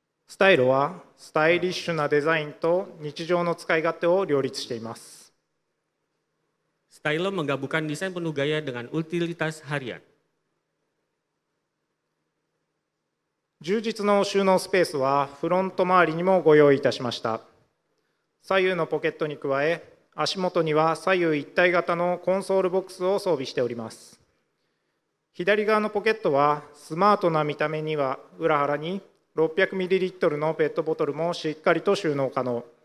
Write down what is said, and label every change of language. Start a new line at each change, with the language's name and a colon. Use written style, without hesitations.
Japanese: スタイルはスタイリッシュなデザインと日常の使い勝手を両立しています。
Indonesian: Stylo menggabungkan desain penuh gaya dengan utilitas harian.
Japanese: 充実の収納スペースはフロント周りにもご用意いたしました。左右のポケットに加え、足元には左右一体型のコンソールボックスを装備しております。左側のポケットはスマートな見た目には裏腹に 600ml のペットボトルもしっかりと収納可能。